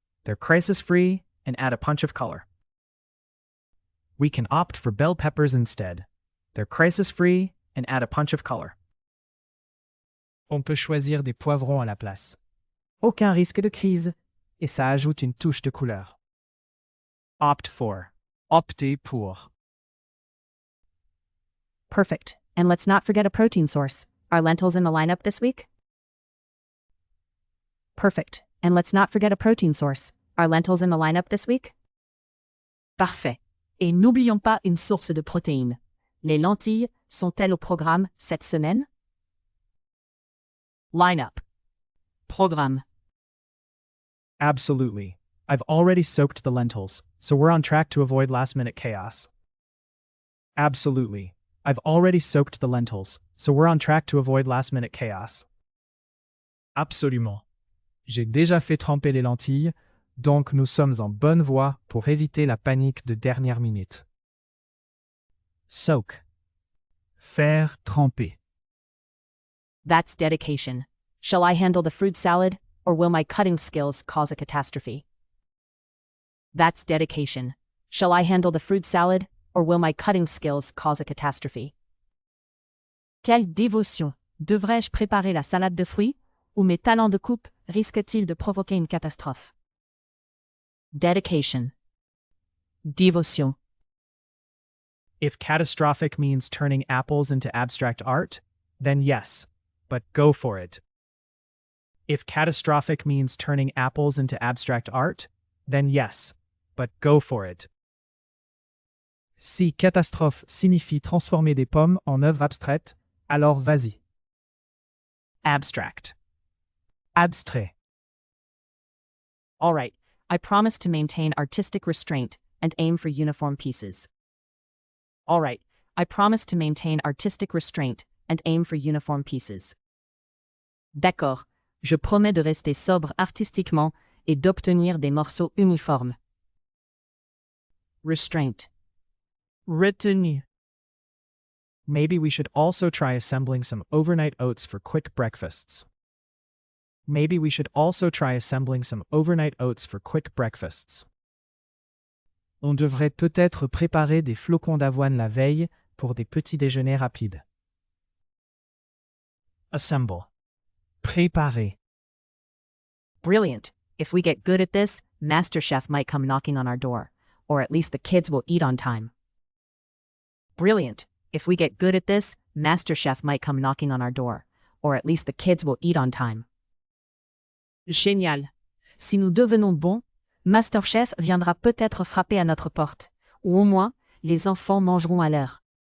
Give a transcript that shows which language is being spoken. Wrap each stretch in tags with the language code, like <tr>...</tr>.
<en>They're crisis-free and add a punch of color. We can opt for bell peppers instead. They're crisis-free and add a punch of color.</en> <fr>On peut choisir des poivrons à la place. Aucun risque de crise, et ça ajoute une touche de couleur.</fr> <en>Opt for.</en> <fr>Opter pour.</fr> <en>Perfect. And let's not forget a protein source. Are lentils in the lineup this week? Perfect. and let's not forget a protein source. Are lentils in the lineup this week?</en> <fr>Parfait. Et n'oublions pas une source de protéines. Les lentilles sont-elles au programme cette semaine?</fr> <en>Lineup.</en> <fr>Programme.</fr> <en>Absolutely. I've already soaked the lentils, so we're on track to avoid last-minute chaos. Absolutely. I've already soaked the lentils, so we're on track to avoid last-minute chaos.</en> <fr>Absolument. J'ai déjà fait tremper les lentilles, donc nous sommes en bonne voie pour éviter la panique de dernière minute.</fr> <en>Soak.</en> <fr>Faire tremper.</fr> <en>That's dedication. Shall I handle the fruit salad, or will my cutting skills cause a catastrophe? That's dedication. Shall I handle the fruit salad, or will my cutting skills cause a catastrophe?</en> <fr>Quelle dévotion! Devrais-je préparer la salade de fruits, ou mes talents de coupe risquent-ils de provoquer une catastrophe?</fr> <en>Dedication.</en> <fr>Dévotion.</fr> <en>If catastrophic means turning apples into abstract art, then yes, but go for it. If catastrophic means turning apples into abstract art, then yes, but go for it.</en> <fr>Si catastrophe signifie transformer des pommes en œuvres abstraites, alors vas-y.</fr> <en>Abstract.</en> <fr>Abstrait.</fr> <en>All right, I promise to maintain artistic restraint and aim for uniform pieces. All right, I promise to maintain artistic restraint and aim for uniform pieces.</en> <fr>D'accord, je promets de rester sobre artistiquement et d'obtenir des morceaux uniformes.</fr> <en>Restraint.</en> <fr>Retenu.</fr> <en>Maybe we should also try assembling some overnight oats for quick breakfasts. Maybe we should also try assembling some overnight oats for quick breakfasts.</en> <fr>On devrait peut-être préparer des flocons d'avoine la veille pour des petits déjeuners rapides.</fr> <en>Assemble.</en> <fr>Préparer.</fr> <en>Brilliant. If we get good at this, MasterChef might come knocking on our door, or at least the kids will eat on time. Brilliant. If we get good at this, MasterChef might come knocking on our door, or at least the kids will eat on time.</en> <fr>Génial. Si nous devenons bons, MasterChef viendra peut-être frapper à notre porte, ou au moins, les enfants mangeront à l'heure.</fr>